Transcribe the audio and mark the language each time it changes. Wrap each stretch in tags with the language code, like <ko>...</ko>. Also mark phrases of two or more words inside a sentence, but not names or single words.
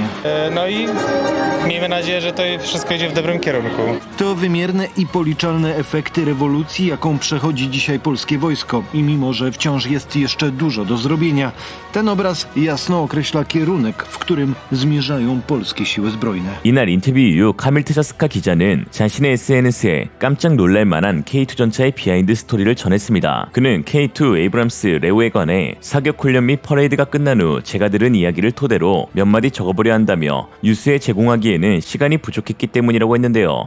<pl>No i miejmy nadzieję, że to wszystko idzie w dobrym kierunku. To wymierne i policzalne efekty rewolucji, jaką przechodzi dzisiaj polskie wojsko. I mimo, że wciąż jest jeszcze dużo do zrobienia, ten obraz jasno określa kierunek, w którym zmierzają polskie siły zbrojne.</pl> <ko>이날 인터뷰 이후 카밀 트자스카 기자는 자신의 SNS에 깜짝 놀랄 만한 K2 전차의 비하인드 스토리를 전했습니다. 그는 K2 에이브람스 레오에 관해 사격 훈련 및 퍼레이드가 끝난 후 제가 들은 이야기를 토대로 몇 마디 적어보려 한다며 뉴스에 제공하기에는 시간이 부족했기 때문이라고 했는데요.</ko>